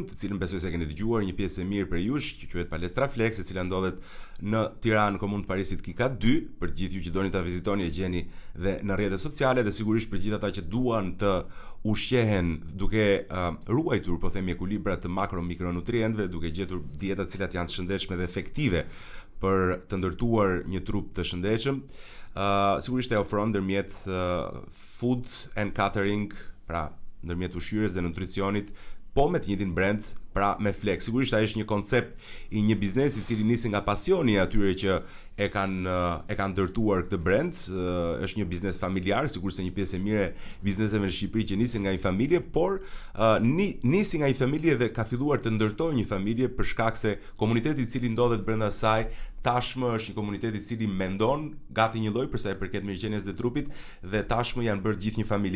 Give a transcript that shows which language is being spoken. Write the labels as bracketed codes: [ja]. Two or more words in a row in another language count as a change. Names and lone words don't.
[sq] të cilën besoj se keni dëgjuar, një pjesë e mirë për jush, që quhet Palestra Flex, e cila ndodhet në Tiranë, komunë të Parisit Kika 2, për gjithë ju që doni ta vizitoni e gjeni dhe në rrjetet sociale dhe sigurisht për gjithë ata që duan të ushqehen duke ruajtur, po them, ekuilibra të makro-mikronutrientëve, duke gjetur dieta të cilat janë të shëndetshme dhe efektive për të ndërtuar një trup të shëndetshëm. Sigurisht e ofron ndërmjet [en] food and catering, [sq] pra ndërmjet ushqyerjes dhe nutricionit, po me të njëjtin brand, pra me Flex. Sigurisht ai është një koncept i një biznesi i cili nisi nga pasioni i atyre që e kanë ndërtuar këtë brand. Është një biznes familjar, sigurisht se një pjesë e mirë e bizneseve në Shqipëri që nisin nga një familje, por nisi nga një familje dhe ka filluar të ndërtojë një familje për shkak se komuniteti i cili ndodhet brenda saj tashmë është një komunitet i cili mendon gati një lloj për sa i përket mirëqenies së trupit dhe tashmë janë bërë gjithë një familje.